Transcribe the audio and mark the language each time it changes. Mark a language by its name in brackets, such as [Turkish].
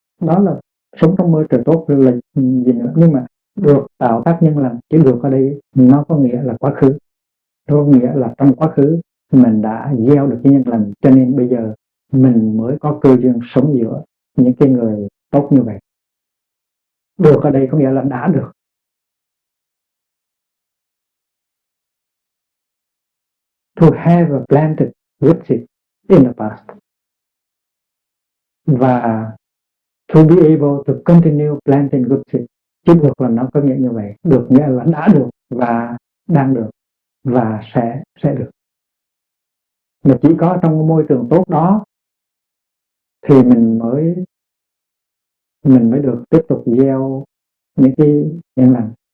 [Vietnamese] Đó là sống trong môi trường tốt là gì nữa. Nhưng mà được tạo tác nhân lành, chứ được ở đây nó có nghĩa là quá khứ, nó có nghĩa là trong quá khứ mình đã gieo được cái nhân lành, cho nên bây giờ mình mới có cơ duyên sống giữa những cái người tốt như vậy. Được ở đây có nghĩa là đã được. [English] To have planted good seed in the past, và to be able to continue planting good seed. [Vietnamese] Chứ được là nó có nghĩa như vậy. Được nghĩa là đã được và đang được và sẽ được. Mà chỉ có trong môi trường tốt đó thì mình mới được tiếp tục gieo những cái nhân lành.